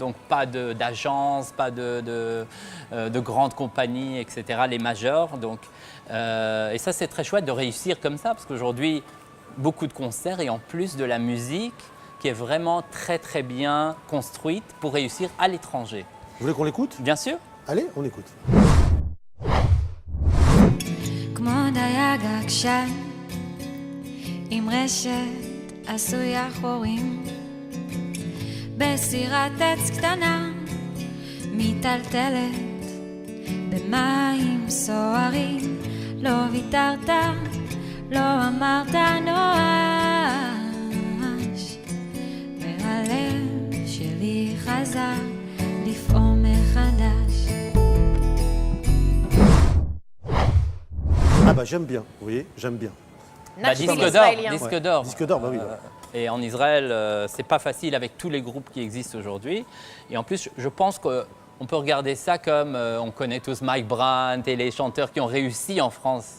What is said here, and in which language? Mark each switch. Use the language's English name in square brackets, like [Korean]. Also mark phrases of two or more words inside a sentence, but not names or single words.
[French] Donc, pas d'agence, pas de grandes compagnies, etc., les majors. Donc, et ça, c'est très chouette de réussir comme ça, parce qu'aujourd'hui, beaucoup de concerts et en plus de la musique qui est vraiment très très bien construite pour réussir à l'étranger. Vous voulez qu'on l'écoute? Bien sûr. Allez, on l'écoute. [Hebrew] כמו דייג עקשן עם רשת עשויה חורים בסירת עץ קטנה מיטלטלת במים סוערים לא ויתרת, לא אמרת נואש, והלב שלי חזר לפעום מחדש. [French] Ah bah j'aime bien, vous voyez, j'aime bien. Disque d'or. Disque d'or, bah oui. Et en Israël, c'est pas facile avec tous les groupes qui existent aujourd'hui. Et en plus, je pense qu'on peut regarder ça comme on connaît tous Mike Brandt et les chanteurs qui ont réussi en France.